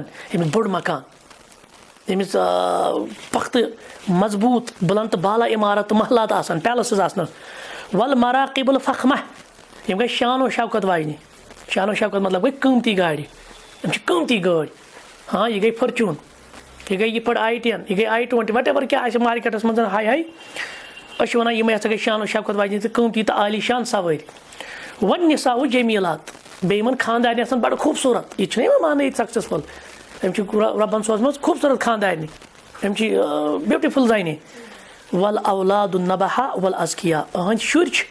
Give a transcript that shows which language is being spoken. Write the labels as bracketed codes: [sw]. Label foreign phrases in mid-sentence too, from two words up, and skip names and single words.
[ks] ییٚمِس بوٚڑ مکان ییٚمِس پۄختہٕ مضبوٗط بُلنٛد تہٕ بالا عمارت تہٕ محلات آسان پیلسٕز آسنَس [ar] وَل مراقِب الفخمہ [ks] یِم گٔے شان و شوکت واجنہِ شان و شوکت مطلب گٔے قۭمتی گاڑِ یِم چھِ قۭمتی گٲڑۍ ہاں یہِ گٔے فٔرچوٗن یہِ گٔے یہِ پٲٹھۍ I-10 یہِ گٔے I-20 [en] what ever [ks] کیٛاہ آسہِ مارکیٹَس منٛز ہاے أسۍ چھِ وَنان یِمے ہَسا گٔے شان و شوکت واجنہِ تہٕ قۭمتی تہٕ عالی شان سوٲرۍ وۄنۍ [ar] نِساءُ جمیٖلات [ks] بیٚیہِ یِمَن خاندارنہِ آسان بَڑٕ خوٗبصوٗرت یہِ چھِنہ یِوان ماننہٕ ییٚتہِ سَکسَسفُل أمۍ چھِ رۄبَن سوزمٕژ خوٗبصوٗرت خاندارنہِ أمۍ چھِ بیوٗٹِفُل زَنہِ [ar] وَل اولاد النبہا وَل اذکیا [ks] أہٕنٛدۍ شُرۍ چھِ